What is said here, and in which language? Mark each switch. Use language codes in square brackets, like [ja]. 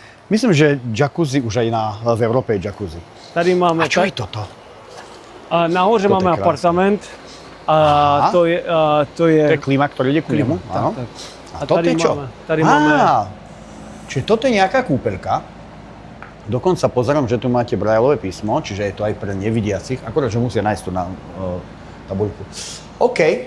[sk] Myslím, že jacuzzi už aj v Európe je jacuzzi. [cs] Tady máme. [sk] A čo je toto? [cs] Nahoře máme apartament. To je [sk] To je klíma, ktorý ide ku nemu? Áno. Tak. A toto je čo? [cs] Tady máme. [sk] Čiže toto je nejaká kúpeľka. Dokonca pozerám, že tu máte braillové písmo, čiže je to aj pre nevidiacich. Akorát, že musia nájsť tu na tabuľku. OK.